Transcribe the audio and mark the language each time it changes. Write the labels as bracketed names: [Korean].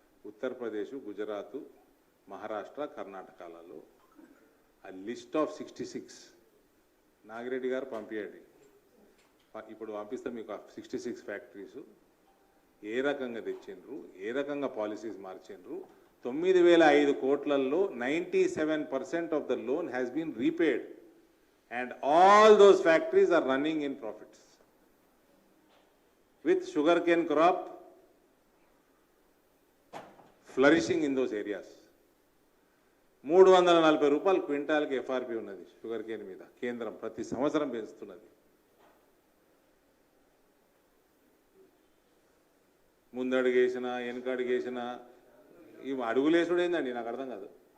[Telugu] ఉత్తరప్రదేశ్, గుజరాత్, మహారాష్ట్ర, కర్ణాటకలలో. ఆ list of 66 Nagireddy గారు పంపించండి, ఇప్పుడు పంపిస్తే మీకు 66 ఫ్యాక్టరీస్ ఏ రకంగా తెచ్చిండ్రు, ఏ రకంగా పాలసీస్ మార్చిండ్రు. [English] 9,005 [Telugu] కోట్లలో [English] 97% of the loan has been repaid and all those factories are running in profits with sugarcane crop flourishing in those areas. [Telugu] 340 రూపాయలు క్వింటాల్కి ఎఫ్ఆర్పి ఉన్నది షుగర్ కేన్ మీద. కేంద్రం ప్రతి సంవత్సరం పెంచుతున్నది. ముందడుగేసినా వెనకడుగేసినా ఈ అడుగులేసుడు ఏందండి? నాకు అర్థం కాదు.